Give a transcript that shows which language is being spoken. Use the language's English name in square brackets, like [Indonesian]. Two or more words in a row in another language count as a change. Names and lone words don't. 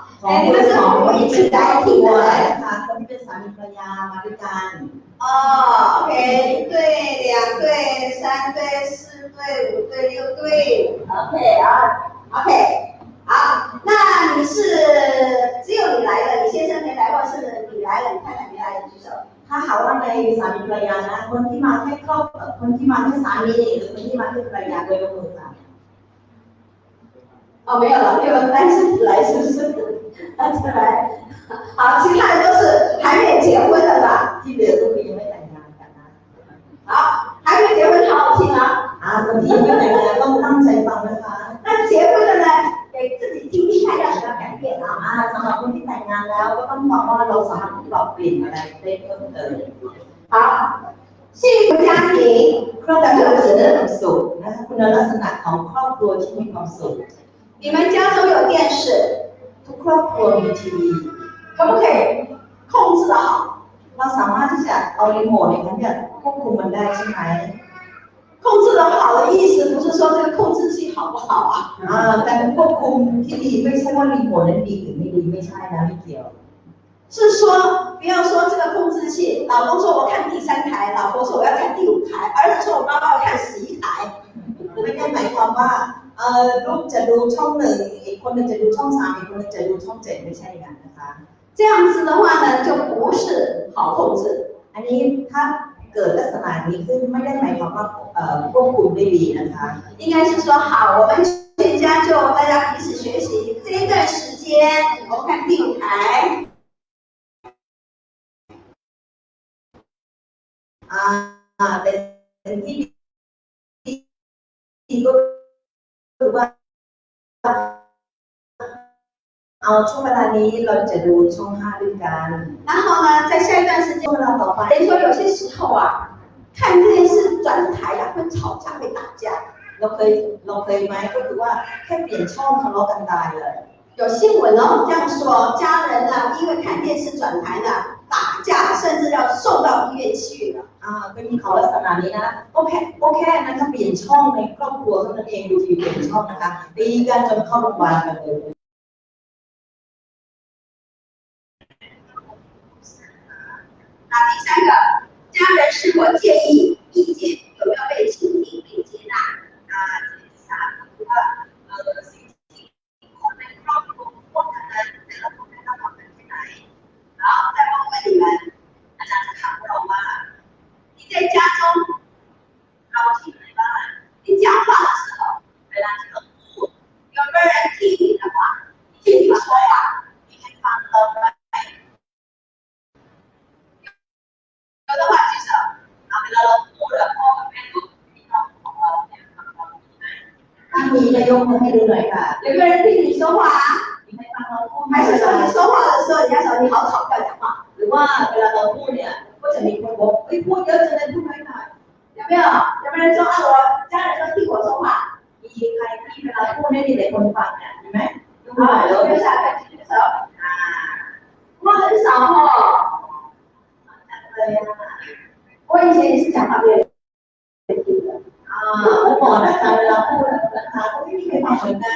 [Chinese] 哎，你们是夫妇一起来听的嘞？ [Thai] คนที่เป็นสามีภรรยามาด้วยกัน [Chinese] 哦，OK，一对、两对、三对、4对、5对、6对，OK 啊，OK，好，那你是只有你来了，你先生没来，或是你来了，你太太没来，举手。 [Thai] ถ้าหากว่าในสามีภรรยานะคนที่มาแค่ครอบคนที่มาแค่สามีหรือคนที่มาแค่ภรรยาโดยยกมือค่ะ [Chinese] 哦，没有了，没有单身来是不是？单身来，好，其他人都是还没结婚的吧？ [Thai] ที่เหลือก็คือยังไม่แต่งงานกันนะ [Chinese] 好，还没结婚好好听啊。 [Thai] คนที่ยังไม่แต่งงานต้องตั้งใจฟังนะคะ [Chinese] 那结婚的呢，给自己听听看要什么改变啊？ [Thai] สำหรับคนที่แต่งงานแล้วก็ต้องบอกว่าเราสามารถปรับเปลี่ยนอะไรได้เพิ่มเติม [Chinese] 好，幸福家庭 [Thai] ครอบครัวจะได้ความสุขนะคะคุณลักษณะของครอบครัวที่มีความสุข [Chinese] 你们家中有电视， [Thai] ทุกครอบครัวมีทีวี [Chinese] 可不可以控制的好？ [Thai] เราสามารถที่จะเอารีโมทในการที่จะควบคุมมันได้ใช่ไหม [Chinese] 控制的好的意思不是说这个控制器好不好啊？ [Thai] การควบคุมที่ดีไม่ใช่ว่ารีโมทนั้นดีหรือไม่ดีไม่ใช่นะไม่เกี่ยว [Chinese] 是说，不要说这个控制器，老公说我看第3台，老婆说我要看第5台，儿子说我妈妈要看11台。 [Thai] ไม่ได้หมายความว่าลูกจะดูช่อง1อีกคนนึงจะดูช่อง3อีกคนนึงจะดูช่อง7ไม่ใช่อย่างนั้นนะคะ [Chinese] 这样子的话呢，就不是好控制。 [Thai] อันนี้ถ้าเกิดลักษณะนี้ขึ้นไม่ได้หมายความว่าควบคุมได้ดีนะคะ [Chinese] 应该是说好，我们全家就大家彼此学习，这一段时间我们看第5台。 [Thai] เป็นที่ก็คือว่าเอาช่วงเวลานี้เราจะดูช่อง5ด้วยกัน [Chinese] 然后呢，在下一段时间， [Thai] ช่วงเวลาต่อไป [Chinese] 等于说有些时候啊，看电视转台啊，会吵架，会打架。 [Thai] เราเคยไหมก็คือว่าแค่เปลี่ยนช่องทะเลาะกันตายเลย [Chinese] 有新闻哦，这样说，家人呢，因为看电视转台呢，打架，甚至要送到医院去了。 [Thai] ก็มีเขาลักษณะนี้นะก็แค่นะคะเปลี่ยนช่องในครอบครัวเท่านั้นเองดูทีเปลี่ยนช่องนะคะตีกันจนเข้าโรงพยาบาลกันเลย [Chinese] 那第三个，家人是否介意意见有没有被倾听并接纳？第三个， [Thai] สิ่งที่คนในครอบครัวพูดกันนั้นแต่ละคนได้รับความเป็นที่ไหน [Chinese] 然后再问问你们， [Thai] อาจารย์จะถามเราว่า [Chinese] 你在家中 [Thai] เรา听ไหมว่า [Chinese] 你讲话的时候 [Thai] เวลาที่เราพูด [Chinese] 有没有人听你的话听你说话 [Thai] มีใครฟังเราไหม [Chinese] 有的话举手。 [Thai] เวลาเราพูดแล้วพ่อกับแม่รู้พี่น้องของเราเนี่ยฟังเราดีไหม ถ้ามีจะยกมือให้ดูหน่อยค่ะ [Chinese] 有没有人听你说话啊？ [Thai] มีใครฟังเราพูดไหม [Chinese] 还是说你说话的时候，人家说你好吵，不要讲话？ [Thai] หรือว่าเวลาเราพูดเนี่ยก็จะมีคนบอกเฮ้ยพูดเยอะจังเลยพูดน้อยหน่อย [Chinese] 有没有？有没有人说啊？我家人都听我说话。 [Thai] มีใครที่เวลาพูดไม่มีแต่คนฟังเนี่ยเห็นไหมยกมือหน่อยแล้ว [Chinese] 留下来举手。我很少哦。我以前也是讲话别人听的。 [Thai] เมื่อก่อนนะคะเวลาพูดนะคะก็ไม่มีใครฟังเหมือนกัน